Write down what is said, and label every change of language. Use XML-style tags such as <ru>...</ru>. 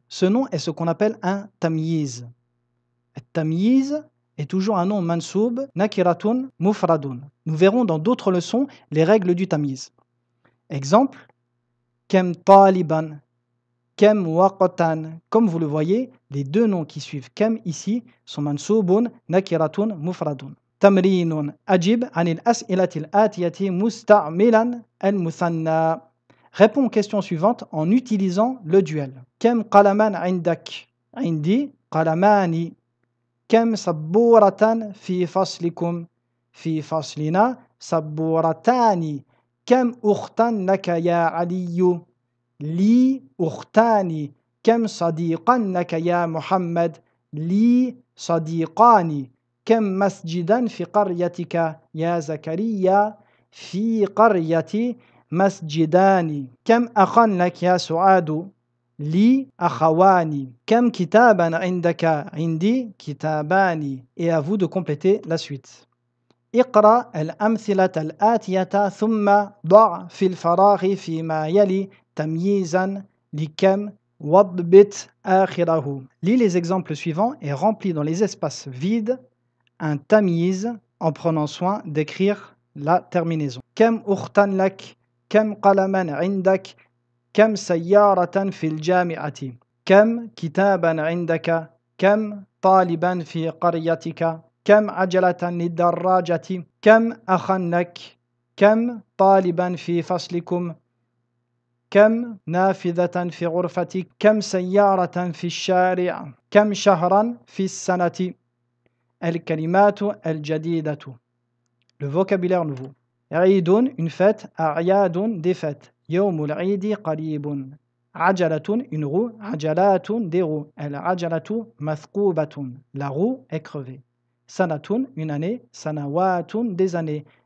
<fr>Ce nom est ce qu'on appelle un tamyiz. Tamyiz est toujours un nom mansoub nakiratun mufradun. Nous verrons dans d'autres leçons les règles du tamyiz. Exemple,</fr> <ar>kem taliban, kem waqtan.</ar> <fr>Comme vous le voyez, les deux noms qui suivent kem ici sont mansoubun nakiratun mufradun.</fr> <ar>تمرين أجب عن الأسئلة الآتية مستعملا المثنى.</ar> <fr>Réponds aux questions suivantes en utilisant le duel.</fr> <ar>كم قلما عندك؟ عندي قلمان. كم سبورة في فصلكم؟ في فصلنا سبورتان. كم أختا لك يا علي؟ لي أختان. كم صديقا لك يا محمد؟ لي صديقان. كم مسجدا في قريتك يا زكريا؟ في قريتي مسجدان. كم أخا لك يا سعاد؟ لي أخوان. كم كتابا عندك؟ عندي كتابان.</ar> <fr>Et à vous de compléter la suite.</fr> <ar>اقرأ الأمثلة الآتية ثم ضع في الفراغ فيما يلي تمييزا لكم واضبط آخره.</ar> <fr>Lis les exemples suivants et remplis dans les espaces vides un tamyiz en prenant soin d'écrire la terminaison.</fr> <ar>كم أختا لك؟ كم قلما عندك؟ كم سيارة في الجامعة؟ كم كتابا عندك؟ كم طالبا في قريتك؟ كم عجلة للدراجة؟ كم أخا لك؟ كم طالبا في فصلكم؟ كم نافذة في غرفتك؟ كم سيارة في الشارع؟ كم شهرا في السنة؟ الكلمات الجديدة.</ar> <fr>Le vocabulaire nouveau. عيد, une fête. أعياد, des fêtes.</fr> <ar>يوم العيد قريب.</ar> <fr>عجلة, une roue. عجلات, des roues.</fr> <ar>العجلة مثقوبة.</ar> <fr>La roue est crevée. سنة, une année. سنوات, des années.</fr>